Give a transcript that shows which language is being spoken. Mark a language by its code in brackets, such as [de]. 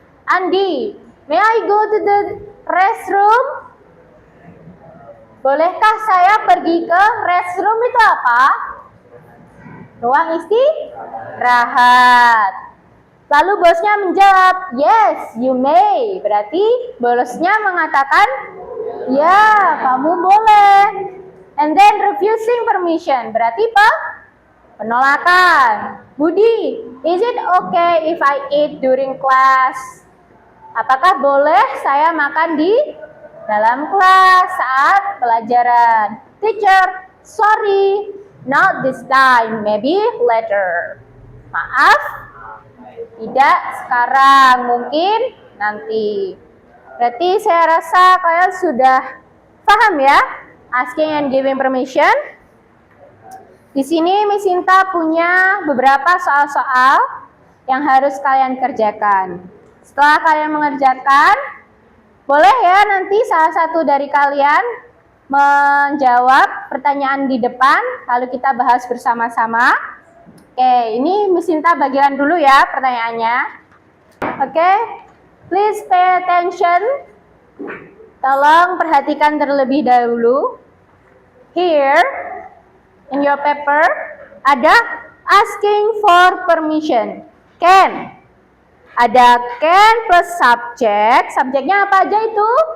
[en] Andi, may I go to the restroom? [id] Bolehkah saya pergi ke restroom itu apa? Ruang istirahat. Lalu bosnya menjawab, [en] yes, you may. [id] Berarti bosnya mengatakan, ya, kamu boleh. [en] And then refusing permission. [id] Berarti penolakan. [en] Budi, is it okay if I eat during class? [id] Apakah boleh saya makan di dalam kelas saat pelajaran? [en] Teacher, sorry, not this time, maybe later. [id] Maaf, tidak sekarang, mungkin nanti. Berarti saya rasa kalian sudah paham ya, [en] asking and giving permission. [id] Di sini Miss Sinta punya beberapa soal-soal yang harus kalian kerjakan. Setelah kalian mengerjakan, boleh ya nanti salah satu dari kalian menjawab pertanyaan di depan, lalu kita bahas bersama-sama. Oke, ini Miss Sinta bagikan dulu ya pertanyaannya. Oke, [en] please pay attention. [id] Tolong perhatikan terlebih dahulu. [en] Here, in your paper, ada asking for permission. Can. [id] Ada can plus subject. Subjeknya apa aja itu?